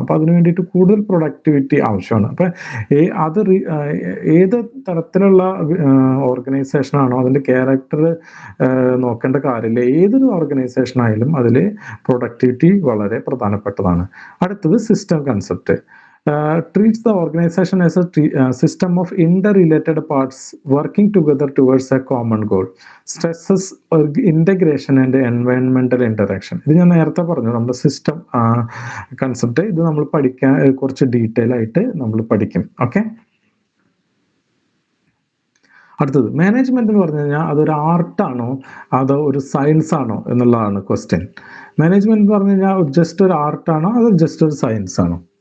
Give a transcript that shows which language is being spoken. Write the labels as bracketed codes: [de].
[ml] അപ്പോൾ അതിന് വേണ്ടിയിട്ട് കൂടുതൽ പ്രൊഡക്ടിവിറ്റി ആവശ്യമാണ്. അപ്പം അത് ഏത് തരത്തിലുള്ള ഓർഗനൈസേഷൻ ആണോ അതിൻ്റെ ക്യാരക്ടർ നോക്കേണ്ട കാര്യമില്ല. ഏതൊരു ഓർഗനൈസേഷൻ ആയാലും അതിൽ പ്രൊഡക്ടിവിറ്റി വളരെ പ്രധാനപ്പെട്ടതാണ്. അടുത്തത് system concept. [en] treats the organization as a system of interrelated parts working together towards a common goal. Stresses integration and environmental interaction. [ml] ഇത് ഞാൻ നേരത്തെ പറഞ്ഞു, നമ്മുടെ സിസ്റ്റം കൺസെപ്റ്റ്. ഇത് നമ്മൾ പഠിക്കാൻ കുറച്ച് ഡീറ്റെയിൽ ആയിട്ട് നമ്മൾ പഠിക്കും. ഓക്കെ, അടുത്തത് മാനേജ്മെന്റ് എന്ന് പറഞ്ഞു കഴിഞ്ഞാൽ അതൊരു ആർട്ടാണോ അതോ ഒരു സയൻസ് ആണോ എന്നുള്ളതാണ് ക്വസ്റ്റ്യൻ. മാനേജ്മെന്റ് എന്ന് പറഞ്ഞു കഴിഞ്ഞാൽ ജസ്റ്റ് ഒരു ആർട്ടാണോ അതോ ജസ്റ്റ് ഒരു സയൻസ് ആണോ?